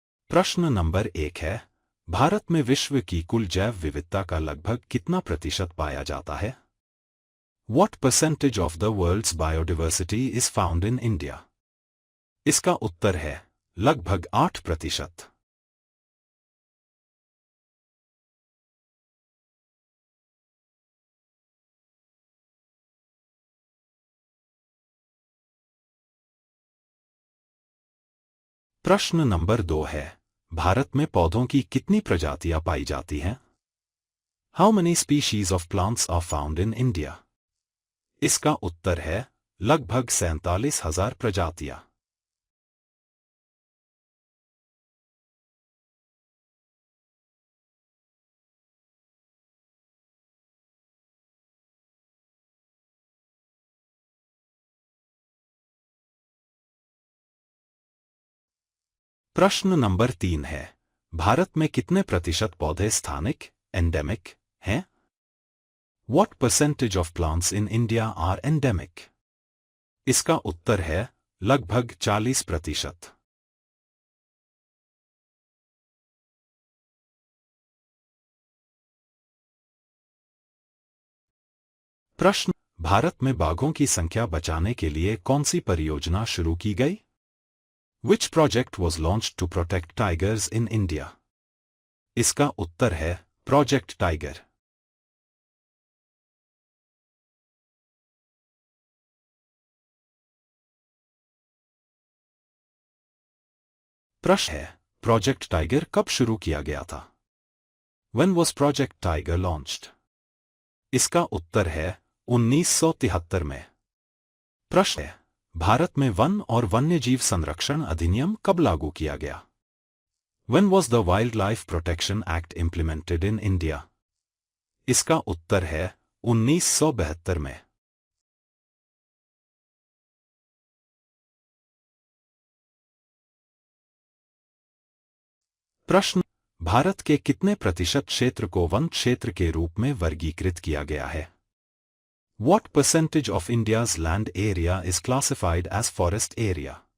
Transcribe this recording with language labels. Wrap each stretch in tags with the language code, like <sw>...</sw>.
<hi>प्रश्न नंबर 1 है, भारत में विश्व की कुल जैव विविधता का लगभग कितना प्रतिशत पाया जाता है?</hi> <en>What percentage of the world's biodiversity is found in India?</en> <hi>इसका उत्तर है लगभग 8%। प्रश्न नंबर 2 है, भारत में पौधों की कितनी प्रजातियां पाई जाती हैं?</hi> <en>How many species of plants are found in India?</en> <hi>इसका उत्तर है लगभग 47,000 प्रजातियां। प्रश्न नंबर 3 है, भारत में कितने प्रतिशत पौधे स्थानिक एंडेमिक हैं?</hi> <en>What percentage of plants in India are endemic?</en> <hi>इसका उत्तर है लगभग 40%। प्रश्न, भारत में बाघों की संख्या बचाने के लिए कौन सी परियोजना शुरू की गई?</hi> <en>Which project was launched to protect tigers in India?</en> <hi>इसका उत्तर है प्रोजेक्ट टाइगर। प्रश्न है, प्रोजेक्ट टाइगर कब शुरू किया गया था?</hi> <en>When was Project Tiger launched?</en> <hi>इसका उत्तर है 1973 में। प्रश्न है, भारत में वन और वन्यजीव संरक्षण अधिनियम कब लागू किया गया?</hi> <en>When was the Wildlife Protection Act implemented in India?</en> <hi>इसका उत्तर है 1972 में। प्रश्न, भारत के कितने प्रतिशत क्षेत्र को वन क्षेत्र के रूप में वर्गीकृत किया गया है?</hi> <en>What percentage of India's land area is classified as forest area?</en>